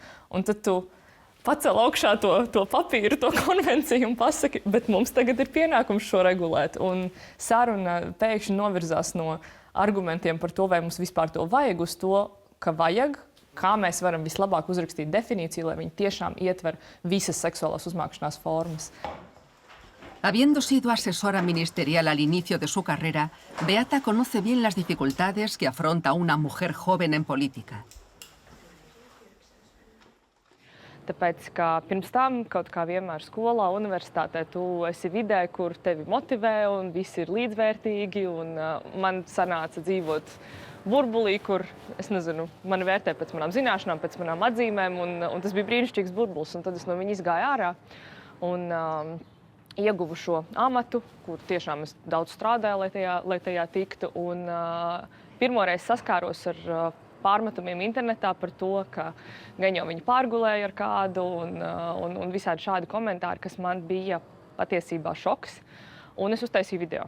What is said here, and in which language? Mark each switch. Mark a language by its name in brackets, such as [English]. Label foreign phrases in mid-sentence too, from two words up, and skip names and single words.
[Latvian] Un tad tu pacel augšā to papīru, to konvenciju un pasaki, bet mums tagad ir pienākums šo regulēt. Un saruna pēkšņi novirzās no argumentiem par to, vai mums vispār to vajag, uz to, ka vajag, kā mēs varam vislabāk uzrakstīt definīciju, lai viņi tiešām ietver visas seksuālās uzmākšanās formas. [Spanish] Habiendo sido asesora ministerial al inicio de su carrera, Beata conoce bien las dificultades que afronta una mujer joven en política. [Latvian] Tāpēc, ka pirms tam, kaut kā vienmēr skolā, universitātē, tu esi vidē, kur tevi motivē un visi ir līdzvērtīgi. Un man sanāca dzīvot burbulī, kur, es nezinu, mani vērtē pēc manām zināšanām, pēc manām atzīmēm, un tas bija brīnišķīgs burbulis, un tad es no viņa izgāju ārā un ieguvu šo amatu, kur tiešām es daudz strādāju, lai tajā tiktu, un pirmoreiz saskāros ar pārmetumiem internetā par to, ka gan jau viņi pārgulēja ar kādu, un visādi šādi komentāri, kas man bija patiesībā šoks, un es uztaisīju video.